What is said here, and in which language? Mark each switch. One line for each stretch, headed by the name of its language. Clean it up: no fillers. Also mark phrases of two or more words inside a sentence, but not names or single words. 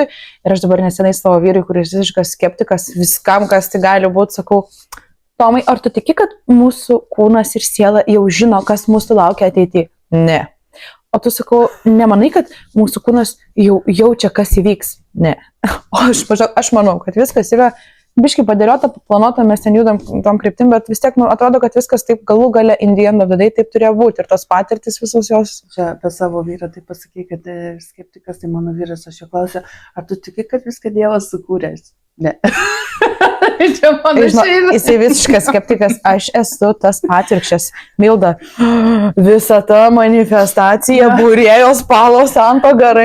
Lithuanian: Ir aš dabar nesenai savo vyrui, kuris visiškas skeptikas viskam, kas tai gali būti, sakau, Tomai, ar tu tiki, kad mūsų kūnas ir siela jau žino, kas mūsų laukia ateityje? Ne. O tu sakau, nemanai, kad mūsų kūnas jau jaučia, kas įvyks? Ne. O aš manau, kad viskas yra biškai padėliota, planuota, mes ten judam tom kryptim, bet vis tiek atrodo, kad viskas taip galų gale
English: in the end of the day
Lithuanian: taip turėjo būti. Ir tos patirtis visos jos. Čia apie savo vyrą tai pasakai, kad skeptikas, tai mano vyras, aš jo klausiu, ar tu tiki, kad viską Dievas sukūręs? Ne. Čia panašiai. Jisai visiškas skeptikas, aš esu tas atvirkščias. Milda, visa ta manifestacija, būrėjos Palo Santo garai.